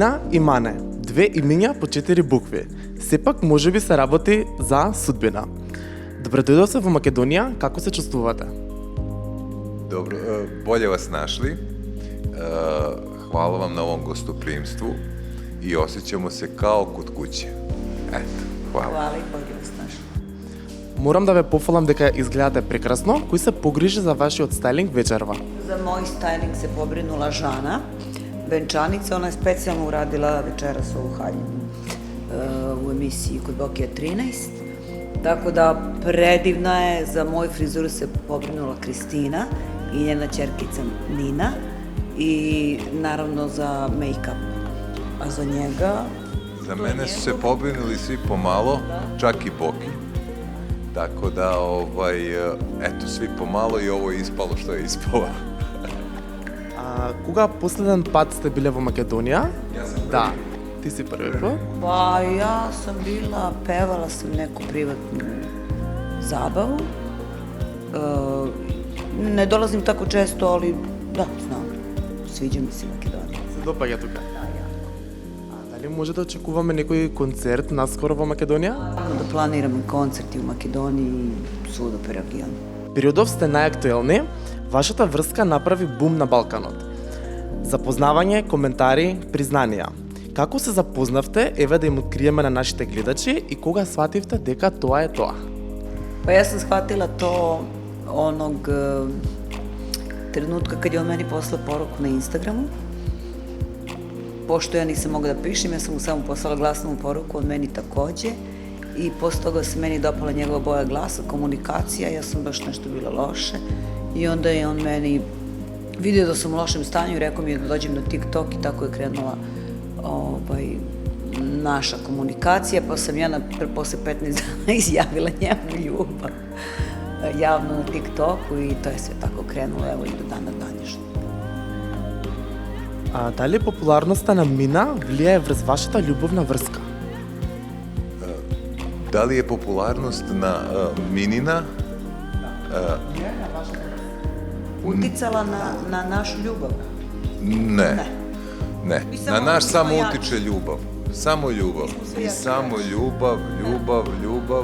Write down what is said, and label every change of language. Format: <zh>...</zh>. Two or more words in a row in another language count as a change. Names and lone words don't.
<mk>и Мане. Две имиња по 4 букви. Сепак можеби се работи за судбина. Добре дојдовте во Македонија, како се чувствувате?</mk> <sr>Dobro, bolje vas našli.</sr> <bs>Hvala vam na ovom gostoprimstvu i osjećamo se kao kod kuće.</bs> <sr>Eto, hvala. Hvala i bolje vas našli.</sr> <mk>Морам да ве пофалам дека изгледате прекрасно. Кој се погрижи за вашиот стајлинг вечерва?</mk> <sr>Za moj styling se pobrinula Žana, venčanica. Ona je specijalno uradila večeras ovu haljinu u emisiji kod Bokija 13. Tako da predivna je, za moju frizuru se pobrinula Kristina i njena ćerkica Nina i naravno za make-up. A za njega... Za mene su se pobrinuli svi pomalo, čak i Boki. Tako da, eto, svi pomalo i ovo je ispalo što je ispalo.</sr> <mk>Кога последен пат сте биле во Македонија? Да. Ти си први пат?</mk> <sr>Pa ja sam bila, pevala sam neku privatnu zabavu. Ne dolazim tako često, ali da, znam. Sviđa mi se Makedonija.</sr> <mk>Се допаѓа тука.</mk> <sr>Da, jako.</sr> <mk>Дали може да очекуваме некој концерт наскоро во Македонија?</mk> <sr>Da planiramo koncerti u Makedoniji i svuda po regionu.</sr> <mk>Периодов сте најактуелни, вашата врска направи бум на Балканот. Запознавање, коментари, признанија. Како се запознавте, еве да им откриеме на нашите гледачи и кога свативте дека тоа е тоа?</mk> <sr>Pa ja sam shvatila to onog trenutka kad je on meni poslao poruku na Instagramu. Pošto ja nisam mogla da pišem, ja sam mu samo poslala glasnu poruku, on meni takođe. I posle toga se meni dopala njegova boja glasa, komunikacija, ja sam baš nešto bila loše. I onda je on meni vidio da sam u lošem stanju i rekao mi je da dođem na TikTok i tako je krenula naša komunikacija, pa sam ja posle 15 dana izjavila njemu ljubav javno na TikToku i to je sve tako krenulo, evo i do dana današnjeg.</sr> <mk>Дали популарноста на Мина влијае врз вашата љубовна врска?</mk> <sr>Da li je popularnost na Minina? Uticala na našu ljubav? Ne. Mi Na samo naš samo jači. utiče ljubav. Samo ljubav. I samo ljubav.</sr>